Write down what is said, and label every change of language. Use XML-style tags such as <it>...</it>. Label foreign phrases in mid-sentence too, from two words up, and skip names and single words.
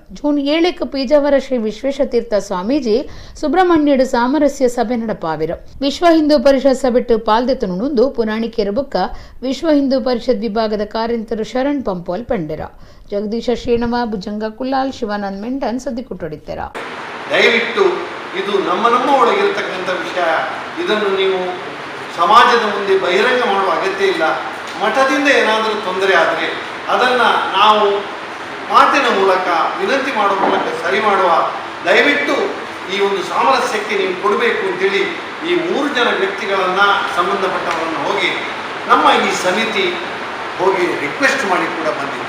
<tcy>ಜೂನ್ 7 ಪೀಜಾವರ ಶ್ರೀ ವಿಶ್ವೇಶತೀರ್ಥ ಸ್ವಾಮೀಜಿ ಸುಬ್ರಹ್ಮಣ್ಯಡು ಸಾಮರಸ್ಯ ಸಭೆ ನಡಪಾವಿರ. ವಿಶ್ವ ಹಿಂದೂ ಪರಿಷತ್ ಸಭೆಟ್ಟು ಪಾಲ್ದೆತನುಂದು ಪುರಾಣಿಕೆರ ಬುಕ್ಕ ವಿಶ್ವ ಹಿಂದೂ ಪರಿಷತ್ ವಿಭಾಗದ ಕಾರ್ಯಂತರು ಶರಣ್ ಪಂಪೋಲ್ ಪಂಡೆರ. ಜಗದೀಶ ಶ್ರೀಣವ ಭುಜಂಗ ಕುಲ್ಲಾಲ್ ಶಿವಾನಂದ್ ಮೆಂಟನ್ ಸದ್ದಿ ಕುಟ್ಟೊಡಿತೆರ.</tcy> <kn>ದಯವಿಟ್ಟು ಇದು ನಮ್ಮ ಒಳಗಿರತಕ್ಕಂಥ ವಿಷಯ. ಇದನ್ನು ನೀವು ಸಮಾಜದ ಮುಂದೆ ಬಹಿರಂಗ ಮಾಡುವ ಅಗತ್ಯ ಇಲ್ಲ. ಮಠದಿಂದ ಏನಾದರೂ ತೊಂದರೆ ಆದರೆ ಅದನ್ನು ನಾವು ಮಾತಿನ ಮೂಲಕ ವಿನಂತಿ ಮಾಡುವ ಮೂಲಕ ಸರಿ ಮಾಡುವ. ದಯವಿಟ್ಟು ಈ ಒಂದು ಸಾಮರಸ್ಯಕ್ಕೆ ನೀವು ಕೊಡಬೇಕು ಅಂತೇಳಿ ಈ 3 ಜನ ವ್ಯಕ್ತಿಗಳನ್ನು ಸಂಬಂಧಪಟ್ಟವರನ್ನು ಹೋಗಿ ನಮ್ಮ ಈ ಸಮಿತಿ ಹೋಗಿ ರಿಕ್ವೆಸ್ಟ್ ಮಾಡಿ ಕೂಡ ಬಂದಿದೆ.</kn>